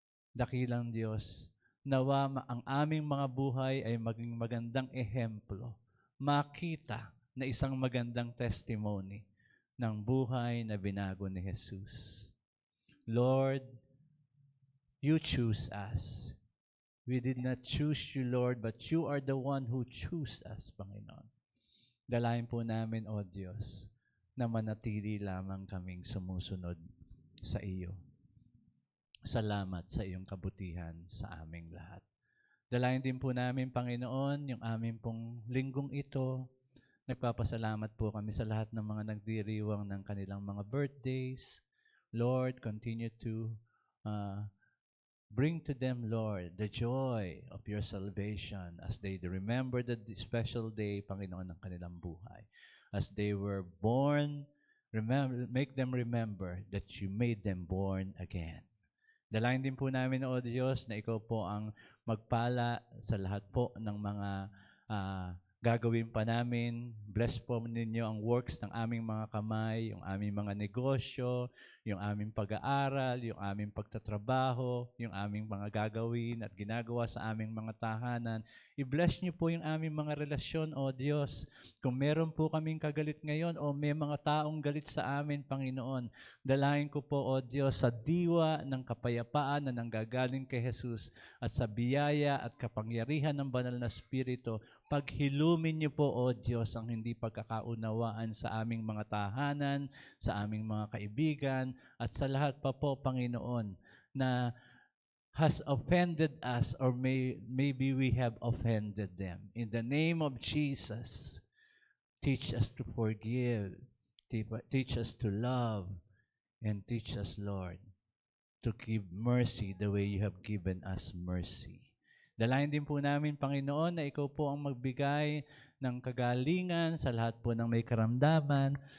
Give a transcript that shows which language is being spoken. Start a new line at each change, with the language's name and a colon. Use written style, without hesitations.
Filipino: Dakilang Diyos, nawa ang aming mga buhay ay maging magandang ehemplo, makita na isang magandang testimony ng buhay na binago ni Jesus.
English: Lord, you choose us. We did not choose you, Lord, but you are the one who chose us, Panginoon.
Filipino: Dalayan po namin, O Diyos, na manatili lamang kaming sumusunod sa iyo. Salamat sa iyong kabutihan sa aming lahat. Dalayan din po namin, Panginoon, yung aming pong linggong ito. Nagpapasalamat po kami sa lahat ng mga nagdiriwang ng kanilang mga birthdays.
English: Lord, continue to Bring to them, Lord, the joy of your salvation as they remember the special day, Panginoon,
Filipino: ng kanilang buhay.
English: As they were born, make them remember that you made them born again.
Filipino: Dalangin din po namin, O Diyos, na ikaw po ang magpala sa lahat po ng mga gagawin pa namin. Bless po ninyo ang works ng aming mga kamay, yung aming mga negosyo, yung aming pag-aaral, yung aming pagtatrabaho, yung aming mga gagawin at ginagawa sa aming mga tahanan. I-bless niyo po yung aming mga relasyon, O Diyos. Kung meron po kaming kagalit ngayon o may mga taong galit sa amin, Panginoon, dalangin ko po, O Diyos, sa diwa ng kapayapaan na nanggagaling kay Jesus at sa biyaya at kapangyarihan ng banal na Espiritu, paghilumin niyo po, O Diyos, ang hindi pagkakaunawaan sa aming mga tahanan, sa aming mga kaibigan, at sa lahat pa po, Panginoon, na
English: has offended us or maybe we have offended them. In the name of Jesus, teach us to forgive, teach us to love, and teach us, Lord, to give mercy the way you have given us mercy.
Filipino: Dalayan din po namin, Panginoon, na ikaw po ang magbigay ng kagalingan sa lahat po ng may karamdaman.